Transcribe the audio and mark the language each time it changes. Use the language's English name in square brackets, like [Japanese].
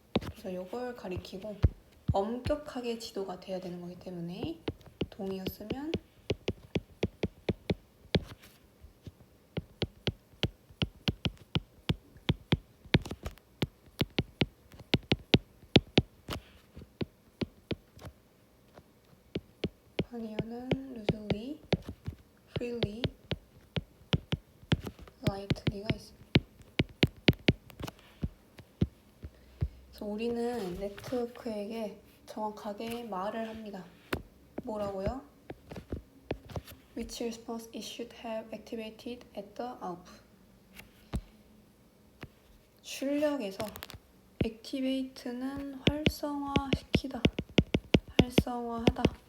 [Korean] 그래서 이걸 가리키고 엄격하게 지도가 돼야 되는 거기 때문에 동의였으면 아니면은 [English] loosely, freely, lightly [Korean] 가 있습니다. 그래서 우리는 네트워크에게 정확하게 말을 합니다. 뭐라고요? [English] Which response it should have activated at the output. [Korean] 출력에서 activate는 활성화시키다, 활성화하다.